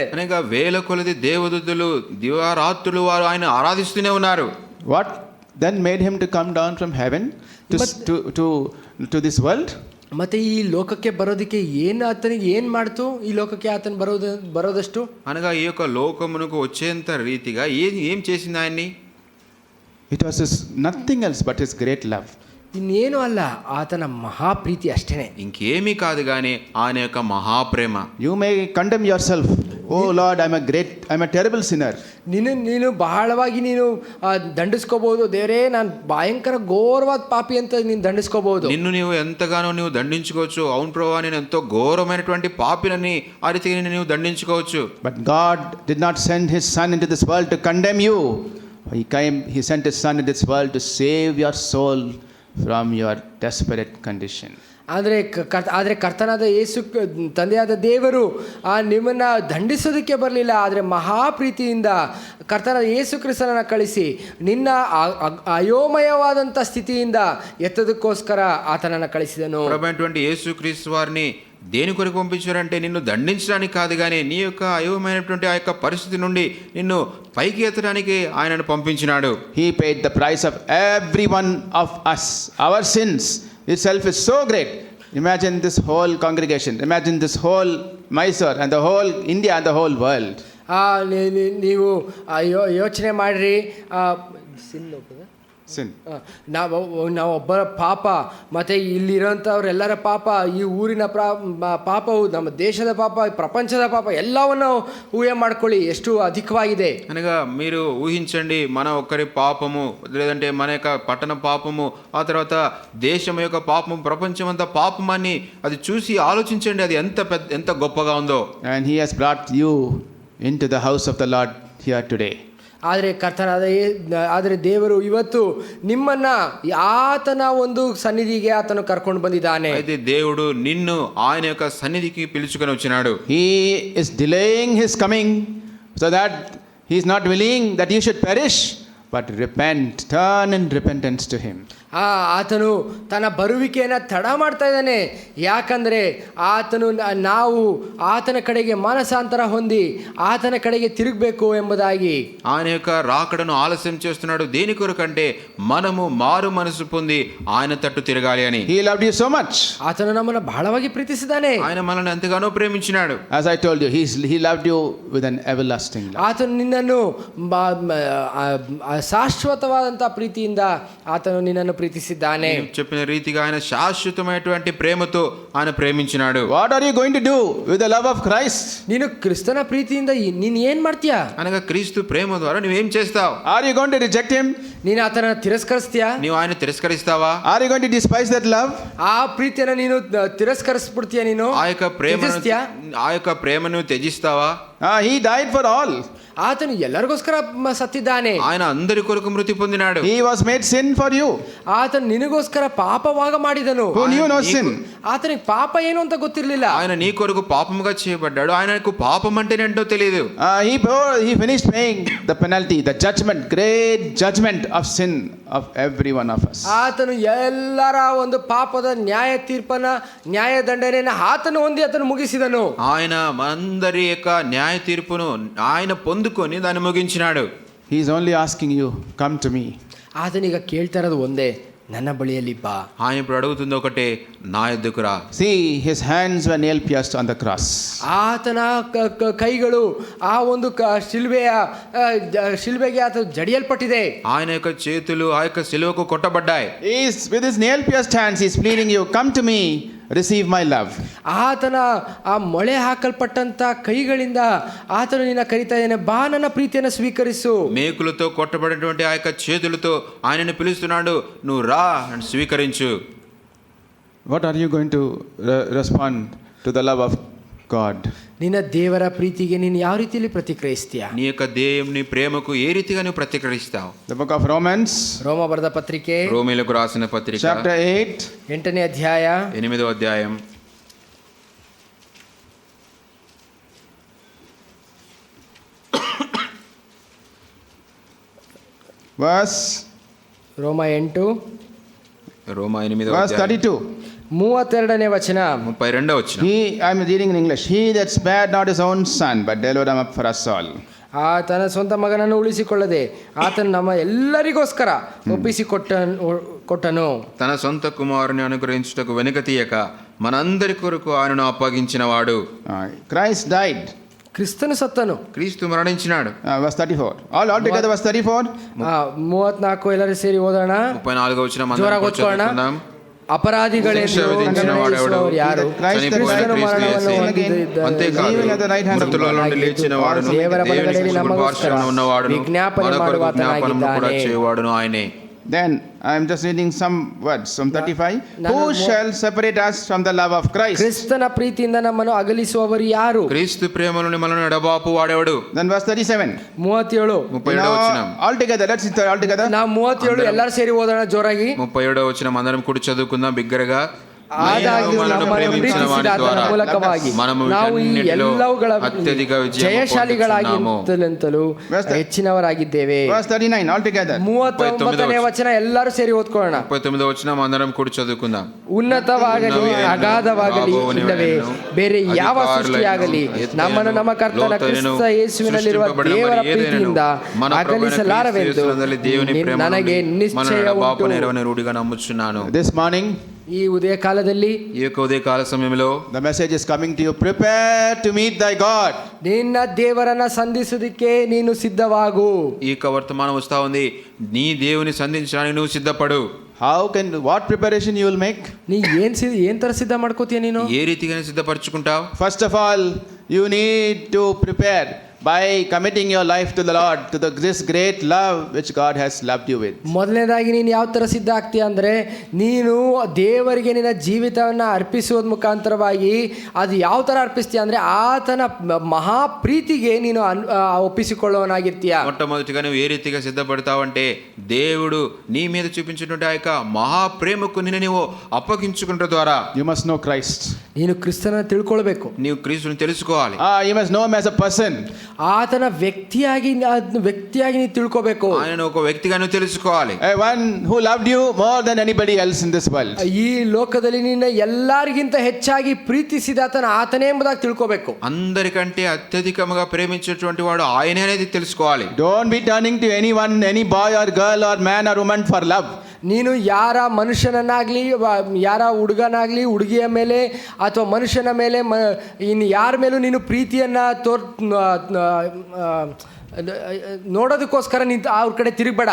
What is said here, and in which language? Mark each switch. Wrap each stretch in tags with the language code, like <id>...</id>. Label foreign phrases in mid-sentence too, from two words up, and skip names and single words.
<te>అనగా వేల కొలది దేవదూతలు దివారాత్రులు వారు ఆయన ఆరాధిస్తూనే ఉన్నారు.</te> <en>What then made Him to come down from heaven to this world?</en> <kn>ಮತ್ತೆ ಈ ಲೋಕಕ್ಕೆ ಬರೋದಕ್ಕೆ ಏನು ಆತನಿಗೆ ಏನು ಮಾಡ್ತು? ಈ ಲೋಕಕ್ಕೆ ಆತನ ಬರೋದಷ್ಟು</kn> <te>అనగా ఈ యొక్క లోకమునకు వచ్చేంత రీతిగా ఏం చేసింది ఆయన్ని?</te> <en>It was nothing else but His great love.</en> <kn>ಇನ್ನೇನು ಅಲ್ಲ, ಆತನ ಮಹಾಪ್ರೀತಿ ಅಷ್ಟೇನೆ,</kn> <te>ఇంకేమీ కాదు కానీ ఆయన యొక్క మహాప్రేమ.</te> <en>You may condemn yourself. Oh Lord, I'm a terrible sinner.</en> <kn>ನೀನು ಬಹಳವಾಗಿ ನೀನು ದಂಡಿಸ್ಕೋಬಹುದು. ದೇವರೇ, ನಾನು ಭಯಂಕರ ಘೋರವಾದ ಪಾಪಿ ಅಂತ ನೀನು ದಂಡಿಸ್ಕೋಬಹುದು.</kn> <te>నిన్ను నీవు ఎంతగానో నీవు దండించుకోవచ్చు. అవును ప్రభువా, నేను ఎంతో ఘోరమైనటువంటి పాపినని ఆ రీతిగా నీవు దండించుకోవచ్చు.</te> <en>But God did not send His Son into this world to condemn you. He sent His Son into this world to save your soul from your desperate condition.</en> <kn>ಆದರೆ ಕರ್ತನಾದ ಯೇಸು, ತಂದೆಯಾದ ದೇವರು ನಿಮ್ಮನ್ನು ದಂಡಿಸೋದಕ್ಕೆ ಬರಲಿಲ್ಲ. ಆದರೆ ಮಹಾಪ್ರೀತಿಯಿಂದ ಕರ್ತನಾದ ಯೇಸು ಕ್ರಿಸ್ತನನ್ನು ಕಳಿಸಿ ನಿನ್ನ ಅಯೋಮಯವಾದಂಥ ಸ್ಥಿತಿಯಿಂದ ఎత్తదక్కోస్కర ఆతనನ್ನು కಳಿಸಿದನು.</kn> <te>ప్రభువైనటువంటి యేసుక్రీస్తు వారిని దేని కొరకు పంపించారంటే నిన్ను దండించడానికి కాదు, కానీ నీ యొక్క అయోమయమైనటువంటి ఆ యొక్క పరిస్థితి నుండి నిన్ను పైకి ఎత్తడానికి ఆయనను పంపించినాడు.</te> <en>He paid the price of every one of us. Our sins itself is so great. Imagine this whole congregation. Imagine this whole Mysore and the whole India and the whole world.</en> <kn>ನೀವು ಯೋಚನೆ ಮಾಡಿರಿ, Sin. ನಾವೊಬ್ಬರ ಪಾಪ ಮತ್ತು ಇಲ್ಲಿರೋಂಥವ್ರೆಲ್ಲರ ಪಾಪ, ಈ ಊರಿನ ಪಾಪವು, ನಮ್ಮ ದೇಶದ ಪಾಪ, ಪ್ರಪಂಚದ ಪಾಪ ಎಲ್ಲವನ್ನು ಊಹೆ ಮಾಡ್ಕೊಳ್ಳಿ ಎಷ್ಟು అధికವಾಗಿದೆ.</kn> <te>అనగా మీరు ఊహించండి, మన ఒక్కరి పాపము, లేదంటే మన యొక్క పట్టణ పాపము, ఆ తర్వాత దేశం యొక్క పాపము, ప్రపంచం అంతా పాపమని అది చూసి ఆలోచించండి, అది ఎంత గొప్పగా ఉందో.</te> <en>And He has brought you into the house of the Lord here today.</en> <kn>ಆದರೆ ದೇವರು ಇವತ್ತು ನಿಮ್ಮನ್ನ ಆತನ ಒಂದು ಸನ್ನಿಧಿಗೆ ಆತನು ಕರ್ಕೊಂಡು ಬಂದಿದ್ದಾನೆ.</kn> <te>అయితే దేవుడు నిన్ను ఆయన యొక్క సన్నిధికి పిలుచుకొని వచ్చినాడు.</te> <en>He is delaying His coming so that He is not willing that you should perish, but repent, turn in repentance to Him.</en> <kn>ಆತನು ತನ್ನ ಬರುವಿಕೆಯನ್ನು ತಡ ಮಾಡ್ತಾ ಇದ್ದಾನೆ. ಯಾಕಂದರೆ ನಾವು ಆತನ ಕಡೆಗೆ ಮನಸಾಂತರ ಹೊಂದಿ ಆತನ ಕಡೆಗೆ ತಿರುಗಬೇಕು ಎಂಬುದಾಗಿ.</kn> <te>ఆయన యొక్క రాకడను ఆలస్యం చేస్తున్నాడు. దేని కొరకంటే మనము మారు మనసు పొంది ఆయన తట్టు తిరగాలి అని.</te> <en>He loved you so much.</en> <kn>ಆತನು ನಮ್ಮನ್ನು ಬಹಳವಾಗಿ ಪ್ರೀತಿಸಿದ್ದಾನೆ.</kn> <te>ఆయన మనల్ని ఎంతగానో ప్రేమించినాడు.</te> <en>As I told you, He loved you with an everlasting love.</en> <kn>ಆತನು ನಿನ್ನನ್ನು ಶಾಶ್ವತವಾದಂಥ ಪ್ರೀತಿಯಿಂದ ಆತನು ನಿನ್ನನ್ನು ಪ್ರೀತಿಸಿದ್ದಾನೆ.</kn> <te>చెప్పిన రీతిగా ఆయన శాశ్వతమైనటువంటి ప్రేమతో ఆయన ప్రేమించినాడు.</te> <en>What are you going to do with the love of Christ?</en> <kn>ನೀನು ಕ್ರಿಸ್ತನ ಪ್ರೀತಿಯಿಂದ ನೀನು ಏನು ಮಾಡ್ತೀಯಾ?</kn> <te>అనగా క్రీస్తు ప్రేమ ద్వారా నువ్వేం చేస్తావు?</te> <en>Are you going to reject Him?</en> <kn>ನೀನು ಆತನ ತಿರಸ್ಕರಿಸ್ತೀಯಾ?</kn> <te>నీవు ఆయన తిరస్కరిస్తావా?</te> <en>Are you going to despise that love?</en> <kn>ಆ ಪ್ರೀತಿಯನ್ನು ನೀನು ತಿರಸ್ಕರಿಸ್ಬಿಡ್ತೀಯಾ? ನೀನು</kn> <te>ఆ యొక్క ప్రేమను త్యజిస్తావా?</te> <en>He died for all.</en> <kn>ಆತನು ಎಲ್ಲರಿಗೋಸ್ಕರ ಸತ್ತಿದ್ದಾನೆ.</kn> <te>ఆయన అందరి కొరకు మృతి పొందినాడు.</te> <en>He was made sin for you.</en> <kn>ಆತನು ನಿನಗೋಸ್ಕರ ಪಾಪವಾಗ ಮಾಡಿದನು.</kn> <en>Who knew no sin?</en> <kn>ಆತನಿಗೆ ಪಾಪ ಏನು ಅಂತ ಗೊತ್ತಿರಲಿಲ್ಲ.</kn> <te>ఆయన నీ కొరకు పాపముగా చేయబడ్డాడు. ఆయనకు పాపం అంటే ఏంటో తెలియదు.</te> <en>He finished paying the penalty, the judgment, great judgment of sin of every one of us.</en> <kn>ಆತನು ಎಲ್ಲರ ಒಂದು ಪಾಪದ ನ್ಯಾಯ ದಂಡನೆಯನ್ನು ಆತನು ಹೊಂದಿ ಆತನು ಮುಗಿಸಿದನು.</kn> <te>ఆయన మనందరి యొక్క న్యాయ తీర్పును ఆయన పొందుకొని దాన్ని ముగించినాడు.</te> <en>He is only asking you, come to me.</en> <kn>ಆತನೀಗ ಕೇಳ್ತಾ ಇರೋದು ಒಂದೇ, ನನ್ನ ಬಳಿಯಲ್ಲಿ ಬಾ.</kn> <te>ఆయన ఇప్పుడు ಅಡುಗುతుంది ఒకటే, నా యొద్దకు రా.</te> <en>See, his hands were nail pierced on the cross.</en> <kn>ಆತನ ಕೈಗಳು ಆ ಒಂದು ಶಿಲ್ಬೆಗೆ ಆತ ಜಡಿಯಲ್ಪಟ್ಟಿದೆ.</kn> <te>ఆయన యొక్క చేతులు ఆ యొక్క శిలువకు కొట్టబడ్డాయి.</te> <en>With his nail pierced hands, he is pleading you, come to me, receive my love.</en> <kn>ಆತನ ಆ ಮೊಳೆ ಹಾಕಲ್ಪಟ್ಟಂತ ಕೈಗಳಿಂದ ಆತನು ನಿನ್ನ ಕರೀತಾ ಇದ್ದಾನೆ, ಬಾ ನನ್ನ ಪ್ರೀತಿಯನ್ನು ಸ್ವೀಕರಿಸು.</kn> <te>మేకులతో కొట్టబడినటువంటి ఆ యొక్క చేతులతో ఆయనను పిలుస్తున్నాడు, నువ్వు రా అని స్వీకరించు.</te> <en>What are you going to respond to the love of God?</en> <kn>ನಿನ್ನ ದೇವರ ಪ್ರೀತಿಗೆ ನೀನು ಯಾವ ರೀತಿಯಲ್ಲಿ ಪ್ರತಿಕ್ರಿಯಿಸ್ತೀಯ?</kn> <te>నీ యొక్క దేవుని ప్రేమకు ఏ రీతిగా నువ్వు ప్రతిక్రియిస్తావు?</te> <en>The book of Romans,</en> <kn>ರೋಮ ಬರೆದ ಪತ್ರಿಕೆ</kn> <te>రోమీలకు రాసిన పత్రిక</te> <en>chapter 8,</en> <kn>8ನೇ ಅಧ್ಯಾಯ</kn> <te>8వ అధ్యాయం</te> <kn>verse ರೋಮ 8</kn> <te>రోమ 8వ verse అధ్యాయం 32.</te> <kn>32ನೇ ವಚನ.</kn> <te>32వ వచనం.</te> <en>I'm reading in English. He that spared not his own son, but delivered him up for us all.</en> <kn>ತನ್ನ ಸ್ವಂತ ಮಗನನ್ನು ಉಳಿಸಿಕೊಳ್ಳದೆ ಆತನು ನಮ್ಮ ಎಲ್ಲರಿಗೋಸ್ಕರ ಕೊಟ್ಟನು.</kn> <te>తన సొంత కుమారుని అనుగ్రహించుటకు వెనుక తీయక మనందరి కొరకు ఆయనను అప్పగించినవాడు.</te> <en>Christ died.</en> <kn>ಕ್ರಿಸ್ತನು ಸತ್ತನು.</kn> <te>క్రీస్తు మరణించినాడు.</te> <en>Verse 34. All together verse 34.</en> <kn>34 ಎಲ್ಲರೂ ಸೇರಿ ಓದೋಣ.</kn> <te>34వ వచనం</te> <kn>ಜೋರಾಗಿ ಓದ್ಕೊಳ್ಳೋಣ. ಅಪರಾಧಿಗಳೆಂದು ನಿರ್ಣಯಿಸುವವರು ಯಾರು? ಕ್ರಿಸ್ತನು ಮರಣವನ್ನು ಹೊಂದಿದ್ದಾನೆ.</kn> <te>ಮೃತರುಗಳ నుండి లేచిన వాడును,</te> <kn>ದೇವರ ಬಲಗಡೆಯಲ್ಲಿ</kn> <te>దేవుని</te> <kn>ನಮಗೋಸ್ಕರ</kn> <te>ఉన్నవాడును,</te> <kn>ವಿಜ್ಞಾಪನೆ ಮಾಡುವ</kn> <te>జ్ఞాపనము కూడా</te> <kn>ಆತನಾಗಿದ್ದಾನೆ.</kn> <te>చేయవాడును ఆయనే.</te> <en>Then I am just reading some words from 35. Who shall separate us from the love of Christ?</en> <kn>ಕ್ರಿಸ್ತನ ಪ್ರೀತಿಯಿಂದ ನಮ್ಮನ್ನು ಅಗಲಿಸುವವರು ಯಾರು?</kn> <te>క్రీస్తు ప్రేమలోని మనల్ని ఎడబాపు వాడేవాడు.</te> <en>Then verse 37. 37.</en> <te>37వ వచనం.</te> <en>All together, let's sit all together.</en> <kn>ನಾವು 37 ಎಲ್ಲರೂ ಸೇರಿ ಓದೋಣ ಜೋರಾಗಿ.</kn> <te>37వ వచనం అందరం కూడి చదువుకుందాం బిగ్గరగా.</te> <kn>ಆದಾಗ್ಯೂ ನಮ್ಮನ್ನು ಪ್ರೀತಿಸಿದ ಆತನ ಮೂಲಕವಾಗಿ ನಾವು ಈ ಎಲ್ಲವುಗಳ ಜಯಶಾಲಿಗಳಾಗಿಂತಲೂ ಹೆಚ್ಚಿನವರಾಗಿದ್ದೇವೆ.</kn> <en>Verse 39 all together.</en> <kn>39ನೇ ವಚನ ಎಲ್ಲರೂ ಸೇರಿ ಓದ್ಕೊಳ್ಳೋಣ.</kn> <te>39వ వచనం అందరం కూడి చదువుకుందాం.</te> <kn>ಉನ್ನತವಾಗಲಿ ಅಗಾಧವಾಗಲಿ ಇಲ್ಲವೇ ಬೇರೆ ಯಾವ ಸೃಷ್ಟಿಯಾಗಲಿ ನಮ್ಮನ್ನು ನಮ್ಮ ಕರ್ತನ ಕ್ರಿಸ್ತ ಯೇಸುವಿನಲ್ಲಿರುವ ದೇವರ ಪ್ರೀತಿಯಿಂದ ಅಗಲಿಸಲಾರವೆಂದು ನನಗೆ ನಿಶ್ಚಯ ಉಂಟು.</kn> <en>This morning,</en> <kn>ಈ ಉದಯ ಕಾಲದಲ್ಲಿ,</kn> <te>ఈ యొక్క ఉదయకాల సమయంలో</te> <en>the message is coming to you, prepare to meet thy God.</en> <kn>ನಿನ್ನ ದೇವರನ್ನ ಸಂಧಿಸುವುದಕ್ಕೆ ನೀನು ಸಿದ್ಧವಾಗು.</kn> <te>ఈ యొక్క వర్తమానం వస్తా ఉంది, నీ దేవుని సంధించడానికి నువ్వు సిద్ధపడు.</te> <en>What preparation you will make?</en> <kn>ನೀ ಏನ್ ತರ ಸಿದ್ಧ ಮಾಡ್ಕೋತೀಯ ನೀನು?</kn> <te>ఏ రీతిగా సిద్ధపరచుకుంటావు?</te> <en>First of all, you need to prepare by committing your life to the Lord, to this great love which God has loved you with.</en> <kn>ಮೊದಲನೇದಾಗಿ ನೀನು ಯಾವ ತರ ಸಿದ್ಧ ಆಗ್ತೀಯ ಅಂದ್ರೆ, ನೀನು ದೇವರಿಗೆ ನಿನ್ನ ಜೀವಿತವನ್ನ ಅರ್ಪಿಸುವುದ ಮುಖಾಂತರವಾಗಿ ಅದು ಯಾವ ತರ ಅರ್ಪಿಸ್ತೀಯ ಅಂದ್ರೆ ಆತನ ಮಹಾ ಪ್ರೀತಿಗೆ ನೀನು ಒಪ್ಪಿಸಿಕೊಳ್ಳುವನಾಗಿರ್ತೀಯ.</kn> <te>మొట్టమొదటిగా నువ్వు ఏ రీతిగా సిద్ధపడతావంటే, దేవుడు నీ మీద చూపించినటువంటి ఆ యొక్క మహా ప్రేమకు నిన్ను నీవు అప్పగించుకున్న ద్వారా</te> <en>You must know Christ.</en> <kn>ನೀನು ಕ್ರಿಸ್ತನ ತಿಳ್ಕೊಳ್ಬೇಕು.</kn> <te>నీవు క్రీస్తుని తెలుసుకోవాలి.</te> <en>You must know him as a person.</en> <kn>ಆತನ ವ್ಯಕ್ತಿಯಾಗಿ ನೀನು ತಿಳ್ಕೋಬೇಕು.</kn> <te>ఆయన ఒక వ్యక్తిగా నువ్వు తెలుసుకోవాలి.</te> <en>One who loved you more than anybody else in this world.</en> <kn>ಈ ಲೋಕದಲ್ಲಿ ನಿನ್ನ ಎಲ್ಲರಿಗಿಂತ ಹೆಚ್ಚಾಗಿ ಪ್ರೀತಿಸಿದ ಆತನೇ ಎಂಬುದಾಗಿ ತಿಳ್ಕೋಬೇಕು.</kn> <te>అందరికంటే అత్యధికంగా ప్రేమించేటువంటి వాడు ఆయనే అనేది తెలుసుకోవాలి.</te> <en>Don't be turning to anyone, any boy or girl or man or woman for love.</en> <kn>ನೀನು ಯಾರ ಮನುಷ್ಯನನ್ನಾಗ್ಲಿ, ಯಾರ ಹುಡುಗನಾಗ್ಲಿ, ಹುಡುಗಿಯ ಮೇಲೆ ಅಥವಾ ಮನುಷ್ಯನ ಮೇಲೆ ಇನ್ನು ಯಾರ ಮೇಲೂ ನೀನು ಪ್ರೀತಿಯನ್ನ ನೋಡೋದಕ್ಕೋಸ್ಕರ ನಿಂತು ಅವ್ರ ಕಡೆ ತಿರುಗಬೇಡ.</kn>